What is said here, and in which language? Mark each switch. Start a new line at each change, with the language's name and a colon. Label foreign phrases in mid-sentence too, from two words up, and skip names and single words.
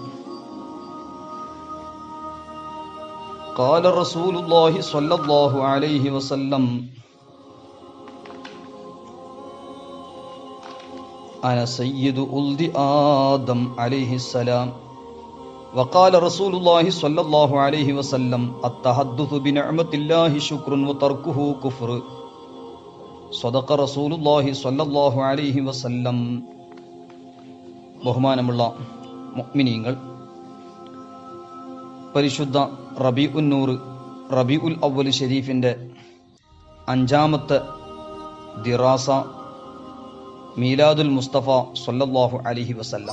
Arabic: قال رسول الله صلى الله عليه وسلم: أنا سيد ولد آدم عليه السلام. وقال رسول الله صلى الله عليه وسلم: التحدث بنعمة الله شكر وتركه كفر. صدق رسول الله صلى الله عليه وسلم.
Malayalam: ബഹുമാനമുള്ള മുഅ്മിനീങ്ങൾ, പരിശുദ്ധ റബീഉൻ നൂർ റബീഉൽ അവ്വൽ ഷരീഫിൻ്റെ 5ാമത്തെ ദിറാസ
Arabic: ميلاد المصطفى صلى الله عليه وسلم.